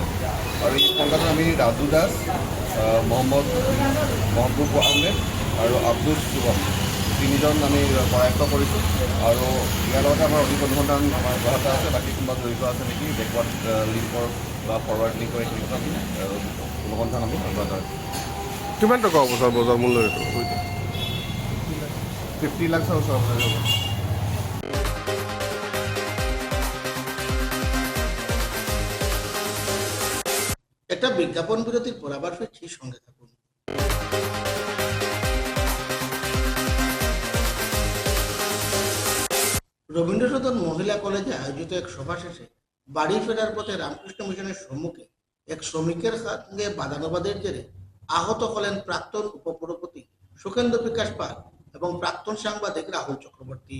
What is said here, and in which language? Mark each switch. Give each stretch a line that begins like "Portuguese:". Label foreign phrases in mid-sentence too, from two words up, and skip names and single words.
Assamese: আৰু এই সংখ্যাটো আমি ৰাজু দাস, মহম্মদুৰ আহমেদ আৰু আব্দুল শুভম তিনিজন আমি কৰায়ত্ব কৰিছোঁ। আৰু ইয়াৰ লগতে আমাৰ অধিক অনুসন্ধান আমাৰ অব্যাহত আছে। বাকী কোনোবা জড়িত আছে নেকি
English: backward link
Assamese: বা
English: forward link
Assamese: এইখিনি আমি অনুসন্ধান আমি অব্যাহত আছে। কিমান টকা হ'ব ছাৰ বজাৰ মূল্য এইটো? 50 লাখৰ ওচৰৰ হ'ব।
Bangla: একটা বিজ্ঞাপন বিরতির পর আবার ফিরছি, সঙ্গে থাকুন। রবীন্দ্র সদন মহিলা কলেজে আয়োজিত এক সভা শেষে বাড়ি ফেরার পথে রামকৃষ্ণ মিশনের সম্মুখে এক শ্রমিকের সঙ্গে বাদানুবাদের জেরে আহত হলেন প্রাক্তন উপপুরপতি সুখেন্দু বিকাশ পাল এবং প্রাক্তন সাংবাদিক রাহুল চক্রবর্তী।